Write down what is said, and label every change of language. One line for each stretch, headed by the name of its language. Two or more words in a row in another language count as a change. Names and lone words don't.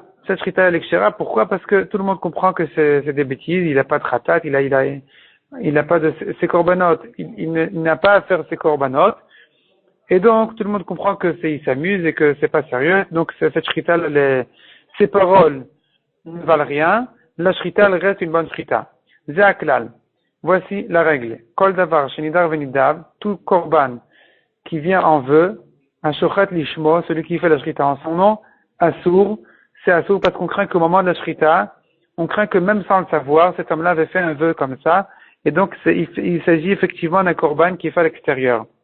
French: Cette Shrita elle est Kshera, pourquoi? Parce que tout le monde comprend que c'est des bêtises, il n'a pas de Khatat, il n'a pas de ses korbanot, il n'a pas à faire ses korbanot, et donc tout le monde comprend que il s'amuse et que c'est pas sérieux, donc cette Shrita, ses paroles ne valent rien, la Shrita elle reste une bonne Shrita. Zeaklal. Voici la règle.
Hebrew: כל דבר שנידר ונידב,
French: tout korban qui vient en vœu, un
Hebrew: שוחט לשמו,
French: celui qui fait la Shrita en son nom, Assour, c'est Assour parce qu'on craint qu'au moment de la Shrita, on craint que même sans le savoir, cet homme-là avait fait un vœu comme ça, et donc il s'agit effectivement d'un korban qui est fait à l'extérieur.